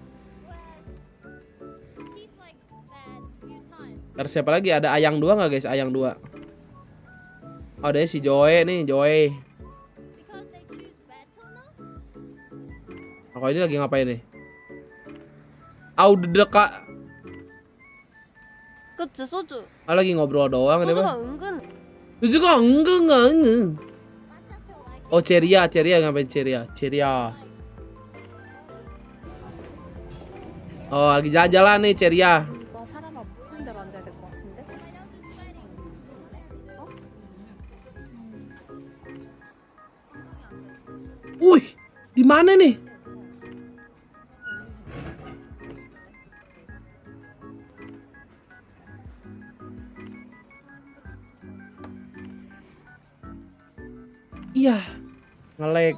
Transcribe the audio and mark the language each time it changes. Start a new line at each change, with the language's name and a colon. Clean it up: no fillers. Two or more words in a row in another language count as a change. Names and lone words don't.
Indonesian: Terus siapa lagi? Ada Ayang 2 nggak guys? Ayang 2. Oh, ada si Joy nih, Joy. Oh, ini lagi ngapain nih? Udah Kak.
Korean: 그치 소주.
Indonesian: Lagi ngobrol doang dia, Bang.
Korean: 소주가 은근.
Indonesian: Juga enggak. Oh, Ceria ngapain Ceria? Oh, lagi jalan-jalan nih Ceria.
Korean: 이거 사람 없는 데로 앉아야 될 것 같은데?
Indonesian: Wih, di mana nih? Iya, nge-lag.